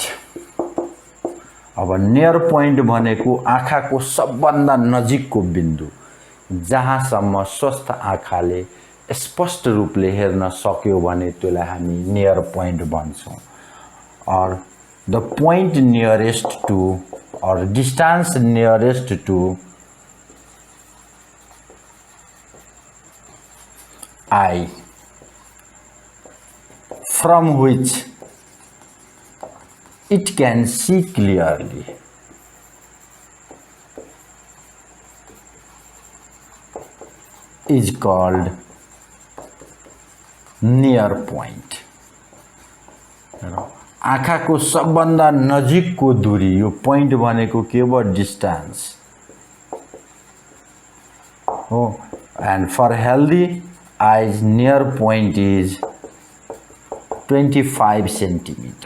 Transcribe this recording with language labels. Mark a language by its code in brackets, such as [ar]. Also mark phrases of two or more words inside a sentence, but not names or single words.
[ne] अब [en] near point [ne] भनेको आँखाको सबभन्दा नजिकको बिन्दु जहाँसम्म स्वस्थ आँखाले स्पष्ट रूपले हेर्न सक्यो भने त्यसलाई हामी [en] near point [ne] भन्छौं। [en] or the point nearest to or distance nearest to eye from which it can see clearly is called near point। [ne] आँखाको सबभन्दा नजिकको दूरी यो पोइन्ट भनेको के भयो डिस्टेंस हो। [en] and for healthy eyes near point is 25 centimetre.